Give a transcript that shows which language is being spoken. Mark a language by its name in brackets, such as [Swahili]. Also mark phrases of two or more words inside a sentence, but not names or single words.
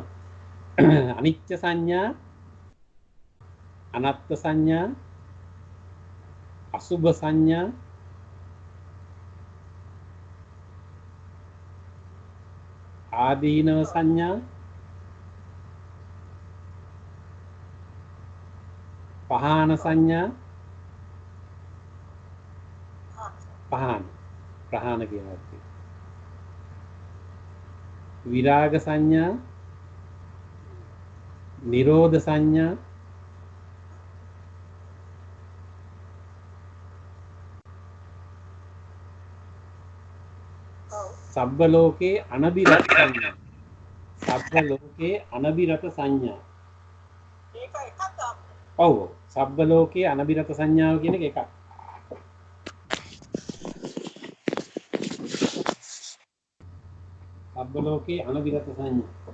[Pali] අනිච්ච සංඥා, අනත්ත් සංඥා, අසුභ සංඥා, ආදීනව සංඥා, පහාන සංඥා, [Sinhala] ප්‍රහාණ කියනවා. [Pali] විරාග සංඥා, නිරෝධ සංඥා, සබ්බ ලෝකේ අනබිරත සංඥා. සබ්බ ලෝකේ අනබිරත සංඥා. [Sinhala] ඒක එකක් තමයි. ඔව්. [Pali] සබ්බ ලෝකේ අනබිරත [Sinhala] සංඥාව කියන එක එකක්. [Pali] සබ්බ ලෝකේ අනබිරත සංඥා.